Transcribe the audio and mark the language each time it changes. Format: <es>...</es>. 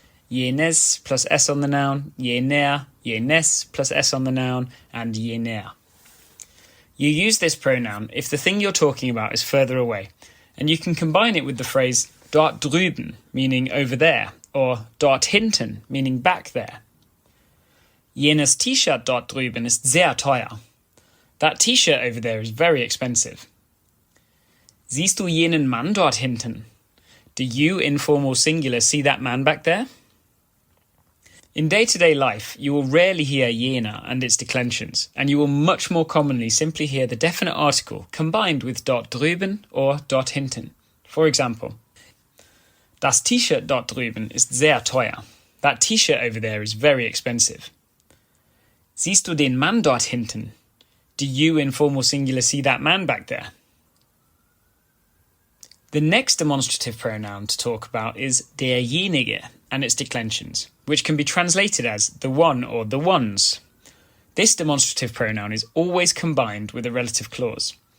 <en>Jenes plus S on the noun. Jener, jenes plus S on the noun. And jener. You use this pronoun if the thing you're talking about is further away, and you can combine it with the phrase dort drüben, meaning over there, or dort hinten, meaning back there.</en> <de>Jenes T-Shirt dort drüben ist sehr teuer.</de> <en>That T-shirt over there is very expensive.</en> <de>Siehst du jenen Mann dort hinten?</de> <en>Do you, informal singular, see that man back there? In day-to-day life, you will rarely hear jener and its declensions, and you will much more commonly simply hear the definite article combined with dort drüben or dort hinten. For example,</en> <de>das T-Shirt dort drüben ist sehr teuer.</de> <en>That T-shirt over there is very expensive.</en> <de>Siehst du den Mann dort hinten?</de> <en>Do you, informal singular, see that man back there? The next demonstrative pronoun to talk about is derjenige and its declensions, which can be translated as the one or the ones. This demonstrative pronoun is always combined with a relative clause.</en>